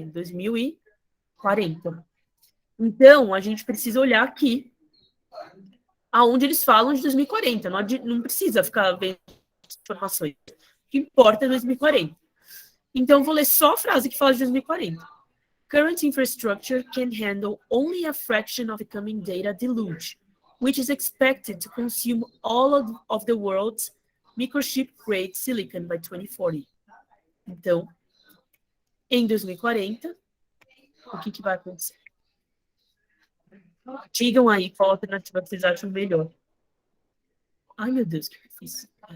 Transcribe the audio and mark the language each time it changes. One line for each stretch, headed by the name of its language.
Portuguese: 2040. Então, a gente precisa olhar aqui aonde eles falam de 2040. Não precisa ficar vendo informações. O que importa é 2040. Então, eu vou ler só a frase que fala de 2040.
English: Current infrastructure can handle only a fraction of the coming data deluge, which is expected to consume all of the world's microchip-grade silicon by 2040.
Portuguese: Então, em 2040, o que vai acontecer? Digam aí qual alternativa vocês acham melhor. Ai, meu Deus, que difícil.